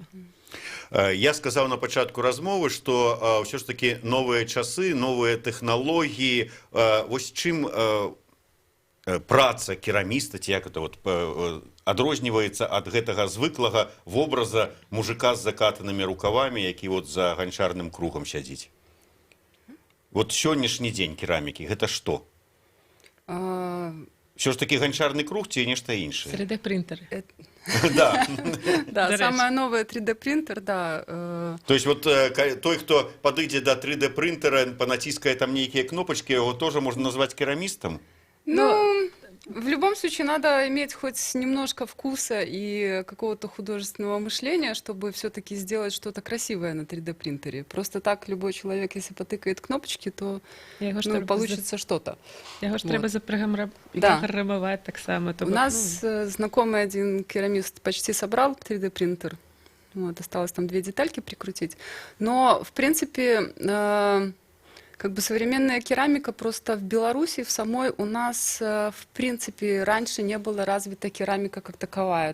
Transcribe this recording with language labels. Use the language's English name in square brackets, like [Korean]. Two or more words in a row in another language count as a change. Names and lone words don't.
[Belarusian] Я сказаў на пачатку размовы, што ўсё ж такі новыя часы, новыя тэхналогіі, вось чым праца кераміста, ці як [Russian] это вот [Belarusian] адрозніваецца ад гэтага звыклага вобраза мужика з закатанымі рукавамі, які вот за ганчарным кругам сядзіць. Вот сённяшні дзень керамікі, гэта што? [Russian] Все ж таки [Belarusian] ганчарный круг, ці нешта іншае? [Russian] 3D-принтеры. Да. Да, самое новое 3D-принтер, да. То есть вот той, кто подойдет до 3D-принтера, понатиская там некие кнопочки, его тоже можно назвать керамистом? Ну, в любом случае надо иметь хоть немножко вкуса и какого-то художественного мышления, чтобы все-таки сделать что-то красивое на 3D принтере. Просто так любой человек, если потыкает кнопочки, то [Belarusian] Яго ж ну, трэба [Russian] получится что-то. [Belarusian] Яго ж [Russian] Вот. [Belarusian] трэба [Russian] Да. [Belarusian] запраграмаваць таксама. [Russian] То У [Belarusian] бок, [Russian] нас знакомый один керамист почти собрал 3D принтер. Вот, осталось там 2 детальки прикрутить. Но, в принципе, как бы современная керамика просто в Беларуси, в самой у нас, в принципе, раньше не была развита керамика как таковая.